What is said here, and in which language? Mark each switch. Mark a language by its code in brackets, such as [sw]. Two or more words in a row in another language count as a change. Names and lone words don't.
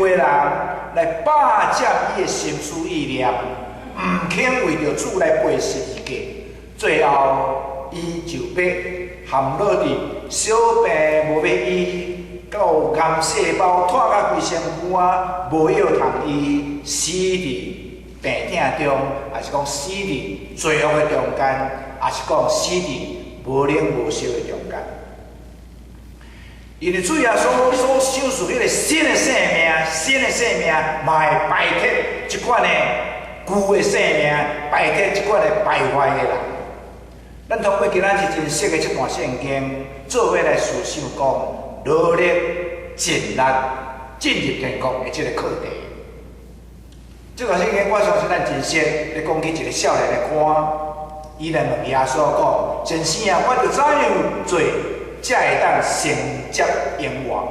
[nan] 的人来霸占伊的心思意念，毋肯为着主来背十字架，最后伊就要陷落伫小病无要医，到癌细胞拖甲规身躯啊，无药通医，死伫病痛中，还是讲死伫罪恶的中间，还是讲死伫无冷无烧的中间。因为主耶稣所享受迄个新的生命，嘛会摆脱即款的旧的生命，摆脱即款的败坏的人。咱通过今仔日真熟的这段圣经，做伙来思想讲努力尽力进入天国的这个课题。这段圣经我相信咱真熟，咧讲起一个少年的官，伊来问耶稣讲：先生啊，我着怎样做，才会当承接永活？